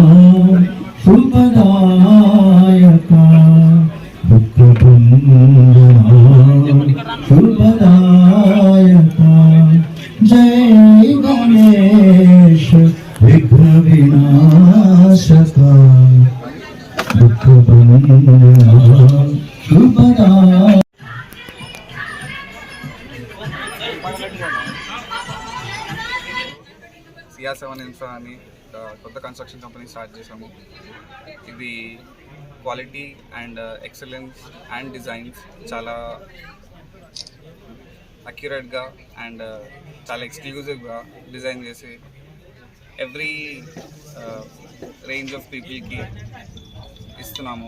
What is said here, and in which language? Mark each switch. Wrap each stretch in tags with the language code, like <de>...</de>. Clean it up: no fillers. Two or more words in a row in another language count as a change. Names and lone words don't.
<hi>शुभदायका दुःख भंजना शुभदायका जय गणेश विघ्न विनाशका दुःख भंजना शुभदायका.</hi> <te>CR7 ఇన్ఫ్రా అని కొత్త</te> <en>construction company start</en> <te>చేసాము. ఇది</te> <en>quality and excellence and designs</en> <te>చాలా అక్యురేట్గా అండ్ చాలా ఎక్స్క్లూజివ్గా డిజైన్ చేసి</te> <en>every range of peopleki</en> <te>ఇస్తున్నాము.</te>